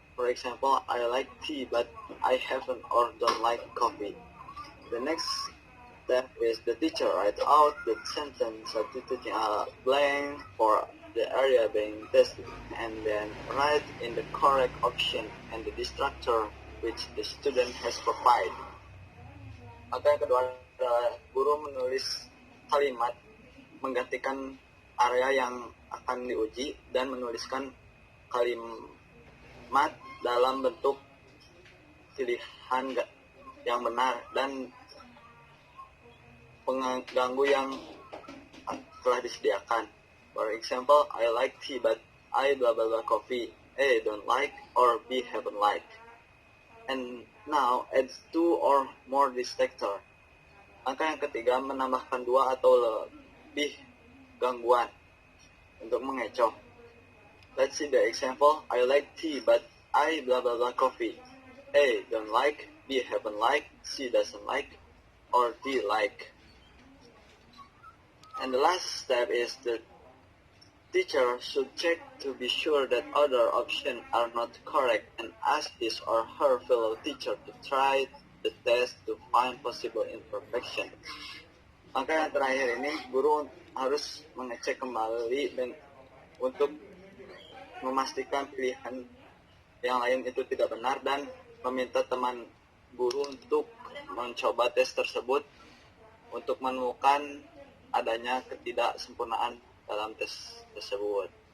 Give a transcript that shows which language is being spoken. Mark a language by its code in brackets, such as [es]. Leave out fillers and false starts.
[en] For example, I like tea but I haven't or don't like coffee. The next step is the teacher write out the sentence substituting a blank for the area being tested and then write in the correct option and the destructor which the student has provided. [id] Maka yang kedua adalah guru menulis kalimat menggantikan area yang akan diuji dan menuliskan kalimat dalam bentuk pilihan yang benar dan pengganggu yang telah disediakan. [en] For example, I like tea but I blah blah blah coffee. A don't like or B haven't like. And now add 2 or more distractor. [id] Angka yang ketiga menambahkan 2 atau lebih gangguan untuk mengecoh. [en] Let's see the example. I like tea but I blah blah blah coffee. A don't like, B haven't like, C doesn't like, or D like. And the last step is the teacher should check to be sure that other options are not correct and ask his or her fellow teacher to try the test to find possible imperfection. [id] Maka yang terakhir ini guru harus mengecek kembali dan untuk memastikan pilihan yang lain itu tidak benar dan meminta teman guru untuk mencoba tes tersebut untuk menemukan adanya ketidaksempurnaan dalam tes tersebut.